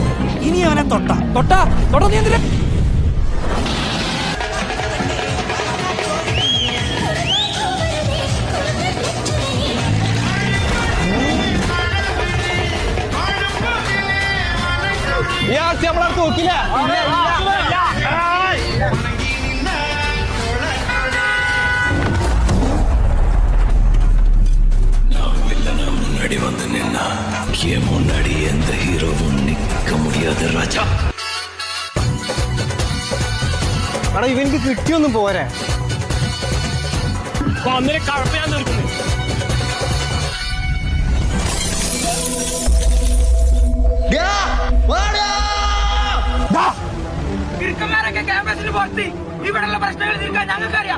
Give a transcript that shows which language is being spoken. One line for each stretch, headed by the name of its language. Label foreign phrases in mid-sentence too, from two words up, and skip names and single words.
Malayalam: ഇനി അവനെ തൊട്ടാ നീ എന്തിനാ? നോക്കില്ല
Tamil: முன்னாடி வந்து நின்னா என் முன்னாடி எந்த ஹீரோவும் நிக்க முடியாது ராஜா.
Malayalam: എടാ ഇവനിക്ക് കിട്ടിയൊന്നും പോരെ. ഇവിടെയുള്ള പ്രശ്നങ്ങൾ തീർക്കാൻ ഞങ്ങൾക്കറിയാം.